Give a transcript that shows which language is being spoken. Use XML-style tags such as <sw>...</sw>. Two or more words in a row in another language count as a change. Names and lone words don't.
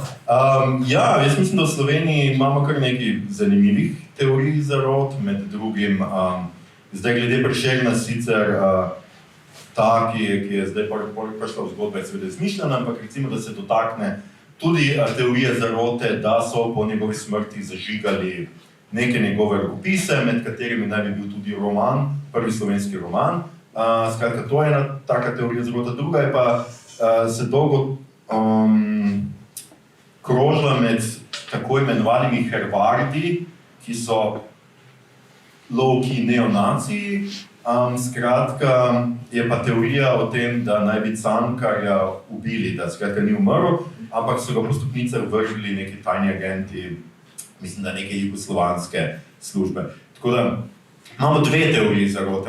<sl>Jaz mislim, da v Sloveniji imamo kar nekaj zanimivih teorij zarot, med drugim, zdaj glede Prešerna sicer ta, ki je zdaj prišla v zgodbo, je seveda izmišljena, ampak recimo, da se dotakne tudi teorije zarote, da so po njegovi smrti zažigali neke njegove rokopise, med katerimi naj bi bil tudi roman, prvi slovenski roman. Skratka, to je ena taka teorija zarote. Druga je pa se dolgo krožila med tako imenovanimi hervardi, ki so low-key neonaciji. Skratka, je pa teorija o tem, da naj bi Cankarja ubili, da skratka ni umrl, ampak so ga po stopnicah vržili neki tajni agenti, mislim, da neke jugoslovanske službe. Tako da imamo dve teoriji zarote.</sl>